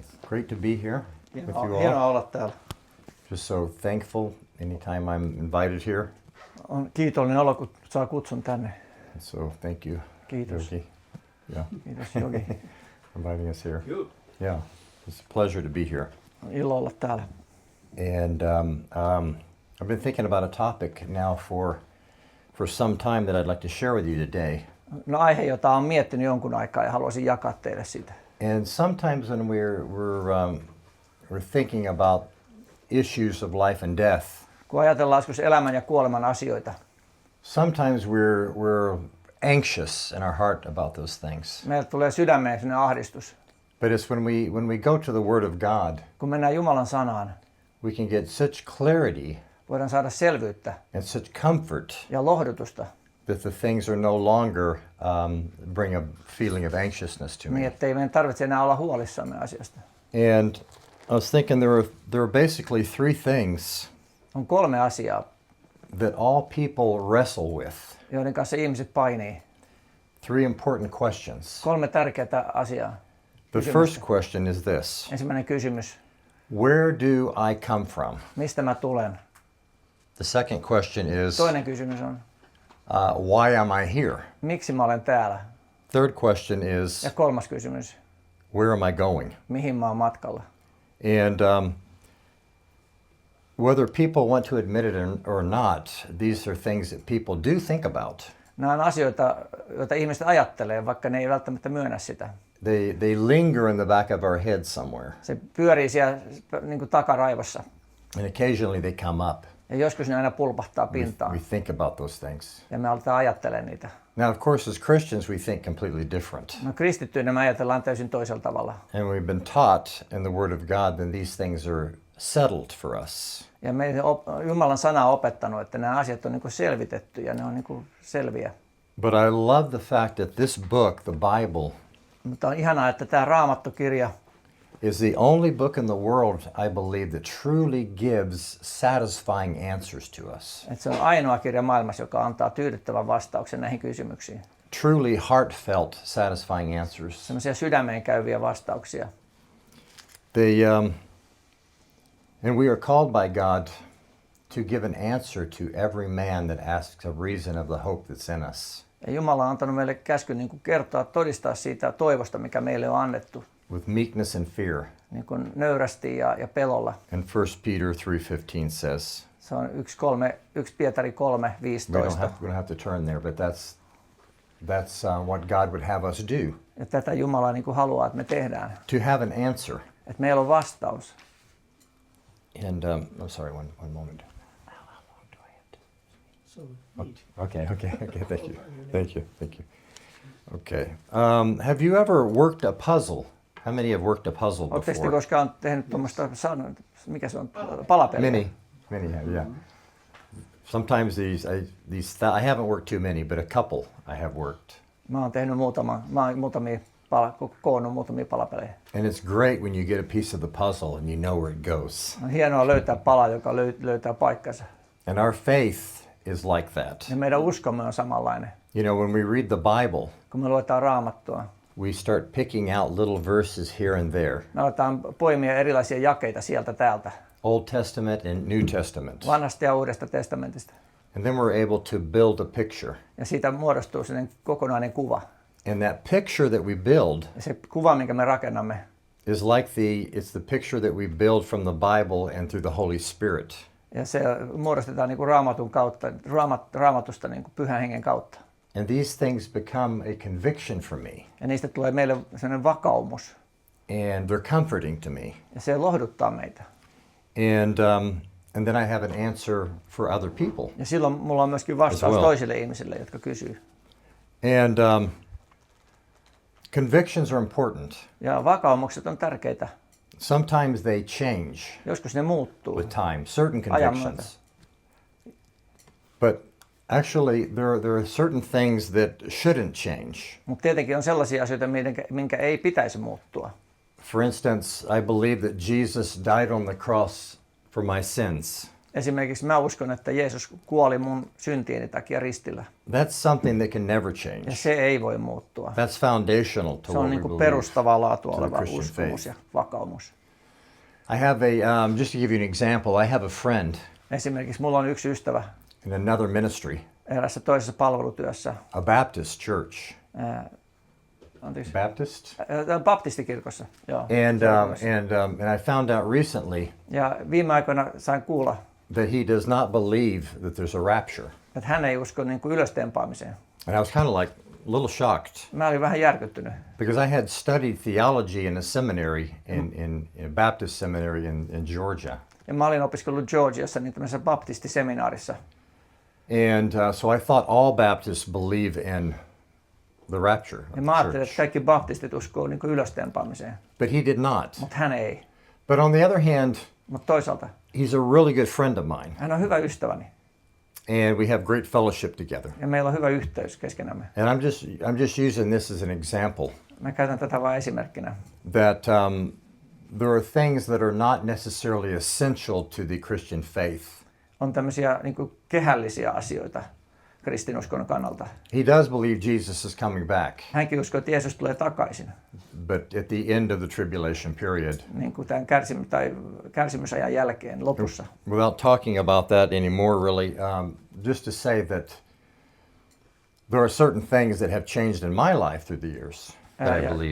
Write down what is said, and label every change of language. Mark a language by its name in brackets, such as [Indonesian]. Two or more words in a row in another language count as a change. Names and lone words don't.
[English] Great to be here with you [Finnish] Hienoa [English] all. [Finnish] olla täällä. [English] Just so thankful anytime I'm invited here. [Finnish] On kiitollinen olo, kun saa kutsun tänne. [English] So thank you, [Finnish] Kiitos. [English] Yogi. Yeah, [Finnish] Kiitos Jogi. [English] inviting us here. Yeah, it's a pleasure to be here. [Finnish] On ilo olla täällä. [English] And I've been thinking about a topic now for some time that I'd like to share with you today. [Finnish] No aihe, jota olen miettinyt jonkun aikaa ja haluaisin jakaa teille sitä. [English] And sometimes when we're thinking about issues of life and death, [Finnish] Kun ajatellaan joskus elämän ja kuoleman asioita, [English] sometimes we're anxious in our heart about those things. [Finnish] meille tulee sydämeen sellainen ahdistus. [English] But it's when we go to the Word of God, [Finnish] Kun mennään Jumalan sanaan, [English] we can get such clarity [Finnish] voidaan saada selvyyttä [English] and such comfort [Finnish] ja lohdutusta, [English] that the things are no longer bring a feeling of anxiousness to [Finnish] niin [English] me. [Finnish] ettei meidän tarvitse enää olla huolissamme asiasta. [English] And I was thinking there are basically three things [Finnish] On 3 asiaa, [English] that all people wrestle with. [Finnish] joiden kanssa ihmiset painii. [English] 3 important questions. [Finnish] 3 tärkeää asiaa. [English] The first question is this: [Finnish] Ensimmäinen kysymys, [English] where do I come from? [Finnish] mistä mä tulen? [English] The second question is [Finnish] Toinen kysymys on, [English] why am I here? [Finnish] miksi mä olen täällä? [English] Third question is [Finnish] Ja 3. kysymys, [English] where am I going? [Finnish] mihin mä oon matkalla? [English] And whether people want to admit it or not, these are things that people do think about. [Finnish] Nämä on asioita, joita ihmiset ajattelee, vaikka ne ei välttämättä myönnä sitä. [English] They linger in the back of our head somewhere, [Finnish] Se pyörii siellä niin kuin takaraivossa. [English] and occasionally they come up. [Finnish] Ja joskus ne aina pulpahtaa pintaan. [English] We think about those things. [Finnish] Ja me aletaan ajattelemaan niitä. [English] Now, of course, as Christians, we think completely different. [Finnish] No kristittyinä me ajatellaan täysin toisella tavalla. [English] And we've been taught in the Word of God that these things are settled for us. [Finnish] Ja meidän Jumalan sana on opettanut, että nämä asiat on niin kuin selvitetty ja ne on niin kuin selviä. [English] But I love the fact that this book, the Bible, [Finnish] Mutta on ihanaa, että tämä Raamattu-kirja [English] is the only book in the world, I believe, that truly gives satisfying answers to us. [Finnish] että se on ainoa kirja maailmassa, joka antaa tyydyttävän vastauksen näihin kysymyksiin. [English] Truly heartfelt, satisfying answers. [Finnish] Sellaisia sydämeen käyviä vastauksia. [English] And we are called by God to give an answer to every man that asks a reason of the hope that's in us. [Finnish] Ja Jumala on antanut meille käskyn niin kuin kertoa, todistaa siitä toivosta, mikä meille on annettu. [English] With meekness and fear. [Finnish] Niin kuin nöyrästi ja pelolla. [English] And 1 Peter 3:15 says, [Finnish] Se on 1 Pietari 3:15. [English] we don't have to turn there, but that's what God would have us do. [Finnish] Ja tätä Jumala niin kuin haluaa, että me tehdään. [English] To have an answer. [Finnish] Että meillä on vastaus. [English] And I'm sorry, one moment. How long do I have to? Okay. Thank you. Okay. Have you ever worked a puzzle? How many have worked a puzzle [Finnish] Oletteko te [English] before? [Finnish] koskaan tehnyt tuommoista, mikä se on, palapeliä? [English] Many have, yeah. Sometimes I haven't worked too many, but a couple I have worked. [Finnish] Mä oon tehnyt koonnut muutamia palapelejä. [English] And it's great when you get a piece of the puzzle and you know where it goes. [Finnish] On hienoa löytää pala, joka löytää paikkansa. [English] And our faith is like that. [Finnish] Ja meidän uskomme on samanlainen. [English] You know, when we read the Bible, [Finnish] Kun me luetaan Raamattua, [English] we start picking out little verses here and there. [Finnish] me aletaan poimia erilaisia jakeita sieltä täältä. [English] Old Testament and New Testament. [Finnish] Vanhasta ja Uudesta testamentista. [English] And then we're able to build a picture. [Finnish] Ja siitä muodostuu sellainen kokonainen kuva. [English] And that picture that we build [Finnish] Ja se kuva, minkä me rakennamme, [English] is like it's the picture that we build from the Bible and through the Holy Spirit. [Finnish] ja se muodostetaan niin kuin Raamatun kautta, Raamatusta niin kuin Pyhän Hengen kautta. [English] And these things become a conviction for me. [Finnish] Ja niistä tulee meille sellainen vakaumus. [English] And they're comforting to me. [Finnish] Ja se lohduttaa meitä. [English] And then I have an answer for other people. [Finnish] Ja silloin mulla on myöskin vastaus toisille ihmisille, jotka kysyy. [English] And convictions are important. [Finnish] Ja vakaumukset on tärkeitä. [English] Sometimes they change [Finnish] Joskus ne muuttuu. [English] with time, certain [Finnish] Ajan myötä. [English] convictions. But actually, there are certain things that shouldn't change. [Finnish] Mutta tietenkin on sellaisia asioita, minkä ei pitäisi muuttua. [English] For instance, I believe that Jesus died on the cross for my sins. [Finnish] Esimerkiksi mä uskon, että Jeesus kuoli mun syntieni takia ristillä. [English] That's something that can never change. [Finnish] Ja se ei voi muuttua. [English] That's foundational to [Finnish] Se on [English] what we [Finnish] niin kuin [English] believe. [Finnish] perustavaa laatua [English] to the [Finnish] oleva [English] Christian [Finnish] uskomus [English] faith. [Finnish] ja vakaumus. [English] I have just to give you an example, I have a friend [Finnish] Esimerkiksi mulla on yksi ystävä [English] in another ministry, [Finnish] eräässä toisessa palvelutyössä, [English] a Baptist church. Baptist? [Finnish] baptistikirkossa. Joo, [English] And I found out recently [Finnish] ja viime aikoina sain kuulla, [English] that he does not believe that there's a rapture. [Finnish] että hän ei usko niin kuin ylöstempaamiseen. [English] And I was kind of like a little shocked [Finnish] Mä olin vähän järkyttynyt, [English] because I had studied theology in a seminary in a Baptist seminary in Georgia. [Finnish] ja mä olin opiskellut Georgiassa niin tämmöisessä baptistiseminaarissa. [English] And so I thought all Baptists believe in the rapture of [Finnish] Ja [English] the [Finnish] mä ajattelin, että [English] church. [Finnish] kaikki baptistit uskoo niin kuin ylöstempaamiseen, [English] But he did not. [Finnish] mutta hän ei. [English] But on the other hand, [Finnish] Mutta toisaalta [English] he's a really good friend of mine. [Finnish] hän on hyvä ystäväni [English] And we have great fellowship together. [Finnish] ja meillä on hyvä yhteys keskenämme. [English] And I'm just using this as an example [Finnish] Mä käytän tätä vain esimerkkinä. [English] that there are things that are not necessarily essential to the Christian faith. [Finnish] On tämmöisiä niin kuin kehällisiä asioita kristinuskon kannalta. [English] He does believe Jesus is coming back, [Finnish] Hänkin uskoo, että Jeesus tulee takaisin, [English] but at the end of the tribulation period. [Finnish] niin kuin tämän kärsimysajan jälkeen lopussa. [English] Without talking about that anymore, really, just to say that there are certain things that have changed in my life through the years that I believe.